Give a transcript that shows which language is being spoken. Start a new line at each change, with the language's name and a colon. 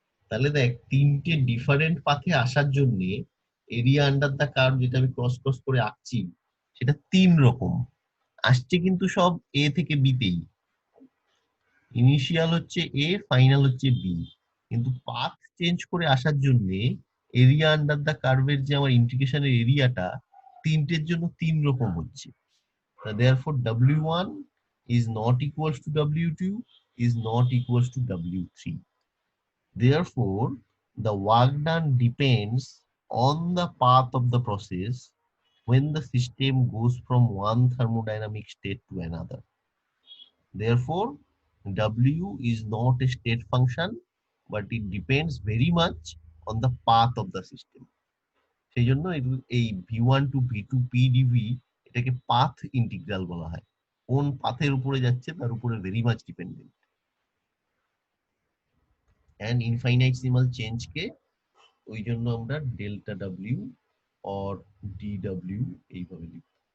Bangla: তাহলে দেখ তিনটে ডিফারেন্ট পাথে আসার জন্য এরিয়া আন্ডার দ্য কার্ভ যেটা আমি ক্রস ক্রস করে আঁকছি সেটা তিন রকম আসছে, কিন্তু সব এ থেকে বি তেই। ইনিশিয়াল হচ্ছে এ, ফাইনাল হচ্ছে বি, কিন্তু পাথ চেঞ্জ করে আসার জন্য এরিয়া আন্ডার দ্য কার্ভের যে আমার ইন্টিগ্রেশনের এরিয়াটা তিনটের জন্য তিন রকম হচ্ছে।
English: Therefore W1 is not equals to W2 is not equals to W3. Therefore the work done depends on the path of the process when the system goes from one thermodynamic state to another. Therefore W is not a state function, but it depends very much on the path of the system.
Bangla: সেই জন্য এই V1 to V2 PdV এটাকে path integral বলা হয়, কোন পাথের উপরে যাচ্ছে তার উপরে very much dependent. And ইনফাইনাইটেসিমাল change কে ওই জন্য আমরা ডেল্টা ডব্লিউ অর ডিডব্লিউ এইভাবে লিখি।